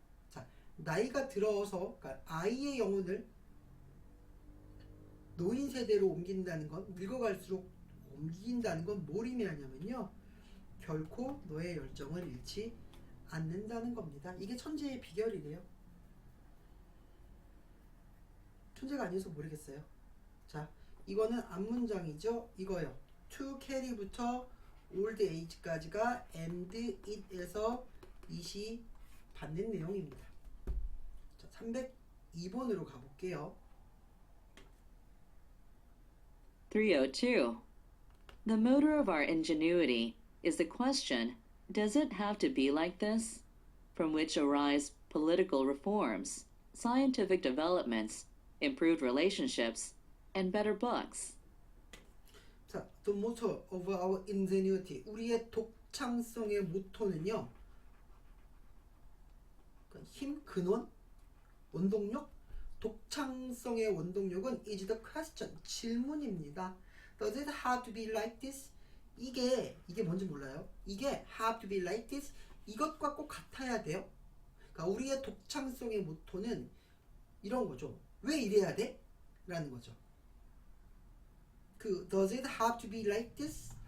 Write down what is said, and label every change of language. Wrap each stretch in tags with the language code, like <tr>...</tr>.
<ko>자, 나이가 들어서 그러니까 아이의 영혼을 노인 세대로 옮긴다는 건, 늙어갈수록 옮긴다는 건 뭘 의미하냐면요. 결코 너의 열정을 잃지 않는다는 겁니다. 이게 천재의 비결이래요. 천재가 아니어서 모르겠어요. 자, 이거는 앞문장이죠. 이거요. to carry부터 old age까지가 and it에서 it이 받는 내용입니다. 자, 302번으로 가볼게요. 302.</ko> <en>The motor of our ingenuity is the question, does it have to be like this? From which arise political reforms, scientific developments, improved relationships, and better books. 자, the motor of our ingenuity.</en> <ko>우리의 독창성의 모토는요. 힘, 근원, 원동력. 독창성의 원동력은</ko> <en>is the question.</en> <ko>질문입니다.</ko> <en>Does it have to be like this?</en> <ko>이게 뭔지 몰라요?</ko> <en>이게 have to be like this?</en> <ko>이것과 꼭 같아야 돼요? 그러니까 우리의 독창성의 모토는 이런 거죠. 왜 이래야 돼? 라는 거죠.</ko> <en>그 does it have to be like this?</en>